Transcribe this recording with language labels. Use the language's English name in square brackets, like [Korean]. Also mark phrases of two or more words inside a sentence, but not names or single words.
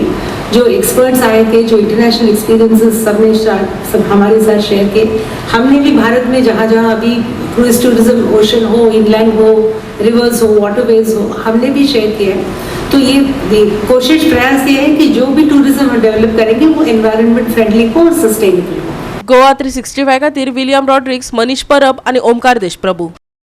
[Hindi] जो एक्सपर्ट्स आए थे, जो [English] international experiences [Hindi] सबने सब हमारे साथ शेयर किए। हमने भी भारत में जहाँ जहाँ अभी [English] cruise tourism ocean [Hindi] हो, इनलैंड हो, रिवर्स हो, वाटरवेज हो, हमने भी शेयर किया है। तो ये कोशिश प्रयास ये है कि जो भी टूरिज्म डेवलप करेंगे वो [English] environment friendly [Hindi] हो और सस्टेनेबल हो। [Konkani] गोवा 365 खातीर विलियम रॉड्रिक्स, मनीष परब आणि ओमकार देशप्रभू।